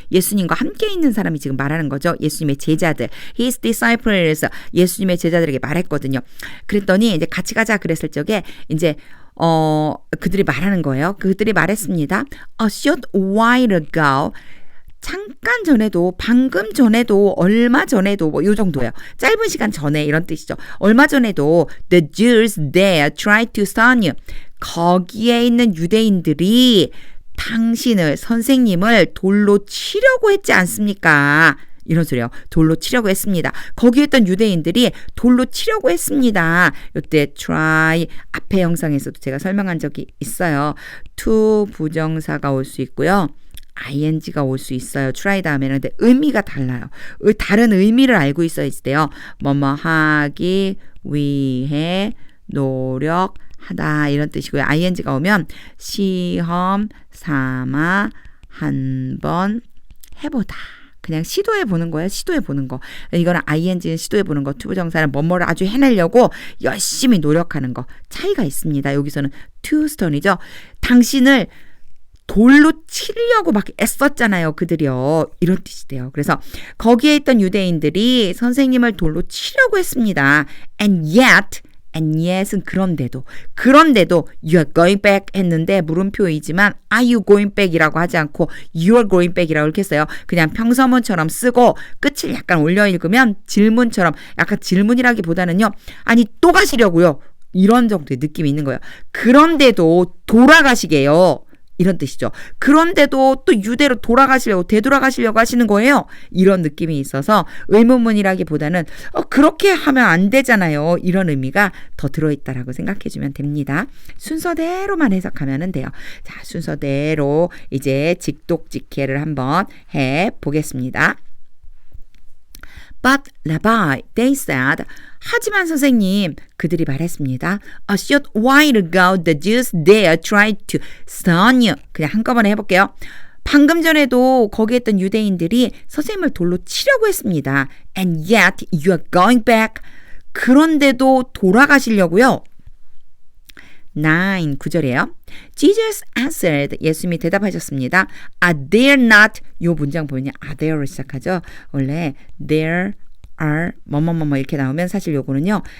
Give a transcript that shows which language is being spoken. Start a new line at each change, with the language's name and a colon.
Korean: 예수님과 함께 있는 사람이 지금 말하는 거죠. 예수님의 제자들,
English: his disciples,
Korean: 예수님의 제자들에게 말했거든요. 그랬더니 이제 같이 가자 그랬을 적에 이제 그들이 말하는 거예요. 그들이 말했습니다.
English: A short while ago,
Korean: 잠깐 전에도, 방금 전에도, 얼마 전에도 뭐 이 정도예요. 짧은 시간 전에 이런 뜻이죠. 얼마 전에도
English: the Jews there tried to stone you.
Korean: 거기에 있는 유대인들이 당신을, 선생님을 돌로 치려고 했지 않습니까? 이런 소리예요. 돌로 치려고 했습니다. 거기에 있던 유대인들이 돌로 치려고 했습니다. 이때 try 앞에 영상에서도 제가 설명한 적이 있어요. to 부정사가 올 수 있고요. ing가 올 수 있어요. try 다음에는. 근데 의미가 달라요. 다른 의미를 알고 있어야 돼요. 뭐뭐 하기 위해 노력하다 이런 뜻이고요. ing가 오면 시험 삼아 한번 해보다. 그냥 시도해 보는 거예요. 시도해 보는 거. 이거는 ing는 시도해 보는 거. 투부정사는 뭐뭐를 아주 해내려고 열심히 노력하는 거. 차이가 있습니다. 여기서는 to stone이죠. 당신을 돌로 치려고 막 애썼잖아요. 그들이요. 이런 뜻이 돼요. 그래서 거기에 있던 유대인들이 선생님을 돌로 치려고 했습니다.
English: And yet
Korean: 은 그런데도
English: you are going back
Korean: 했는데 물음표이지만
English: are you going back
Korean: 이라고 하지 않고 you are going back이라고 이렇게 했어요. 그냥 평서문처럼 쓰고 끝을 약간 올려 읽으면 질문처럼, 약간 질문이라기보다는요. 아니 또 가시려고요. 이런 정도의 느낌이 있는 거예요. 그런데도 돌아가시게요. 이런 뜻이죠. 그런데도 또 유대로 돌아가시려고, 되돌아가시려고 하시는 거예요. 이런 느낌이 있어서 의문문이라기보다는 그렇게 하면 안 되잖아요. 이런 의미가 더 들어있다라고 생각해주면 됩니다. 순서대로만 해석하면 돼요. 자, 순서대로 이제 직독직해를 한번 해보겠습니다.
English: But Rabbi, they said,
Korean: 하지만 선생님, 그들이 말했습니다.
English: A short while ago, the Jews there tried to stone you.
Korean: 그냥 한꺼번에 해볼게요. 방금 전에도 거기에 있던 유대인들이 선생님을 돌로 치려고 했습니다.
English: And yet you are going back.
Korean: 그런데도 돌아가시려고요. 9절이에요.
English: Jesus answered,
Korean: 예수님이 대답하셨습니다.
English: Are there not,
Korean: 요 문장 보면요. Are there로 시작하죠. 원래
English: there are
Korean: 뭐뭐뭐뭐 이렇게 나오면 사실 요거는요.